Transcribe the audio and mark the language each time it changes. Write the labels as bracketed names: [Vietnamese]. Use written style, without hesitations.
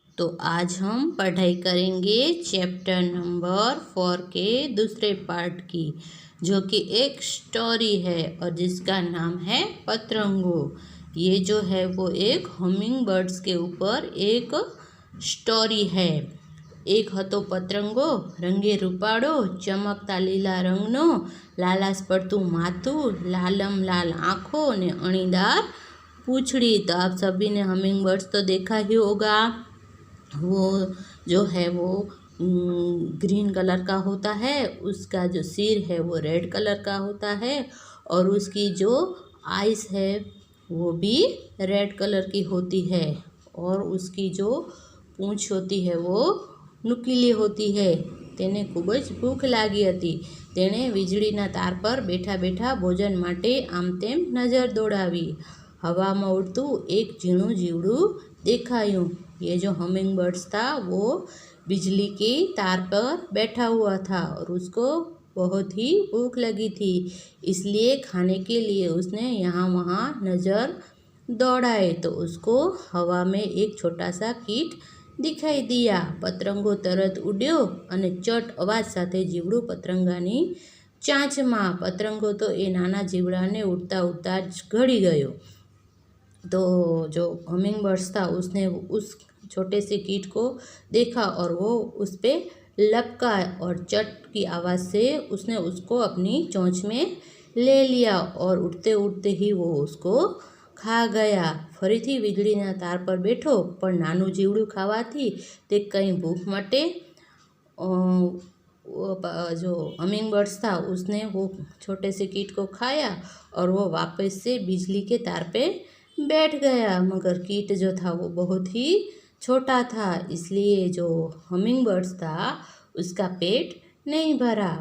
[Hindi] तो आज हम पढ़ाई करेंगे चैप्टर नंबर 4 के दूसरे पार्ट की, जो कि एक स्टोरी है और जिसका नाम है पतंगो। ये जो है वो एक हमिंग बर्ड्स के ऊपर एक स्टोरी है। [Gujarati] एक હતો પતંગો રંગે રૂપાળો, ચમકતા લીલા રંગનો, લાલાશ પડતું માથું, લાલમ लाल आँखों ने अणीदार पूंछड़ी। [Hindi] तो आप सभी ने हमिंग बर्ड्स तो देखा ही होगा। वो जो है वो ग्रीन कलर का होता है, उसका जो सिर है वो रेड कलर का होता है और उसकी जो आइस है वो भी रेड कलर की होती है और उसकी जो पूंछ होती है वो नुकीली होती है। [Gujarati] તેને ખૂબ જ ભૂખ લાગી હતી। તેણે વીજળીના તાર પર બેઠા બેઠા ભોજન માટે આમ તેમ નજર દોડાવી। હવામાં ઉડતું એક ઝીણું જીવડું દેખાયું। [Hindi] ये जो हमिंग बर्ड्स था वो बिजली की तार पर बैठा हुआ था और उसको बहुत ही भूख लगी थी, इसलिए खाने के लिए उसने यहाँ वहाँ नज़र दौड़ाए तो उसको हवा में एक छोटा सा कीट दिखाई दिया। [Gujarati] पतंगो तरत उड्यो અને ચટ અવાજ સાથે જીવડું પતંગાની ચાંચમાં। પતંગો તો એ નાના જીવડાને ઉડતા ઉડતા જ ઘડી ગયો। [Hindi] तो जो हमिंग बर्ड्स था उसने उस छोटे से कीट को देखा और वो उस पर लपका और चट की आवाज़ से उसने उसको अपनी चोंच में ले लिया और उड़ते उड़ते ही वो उसको खा गया। [Gujarati] फरीथी વીજળીના તાર પર બેઠો, પણ નાનું જીવડું ખાવાથી તે કંઈ ભૂખ મટે। [Hindi] जो हमिंग बर्ड्स था उसने वो छोटे से कीट को खाया और वो वापस से बिजली के तार पे बैठ गया, मगर कीट जो था वो बहुत ही छोटा था, इसलिए जो हमिंग बर्ड्स था उसका पेट नहीं भरा।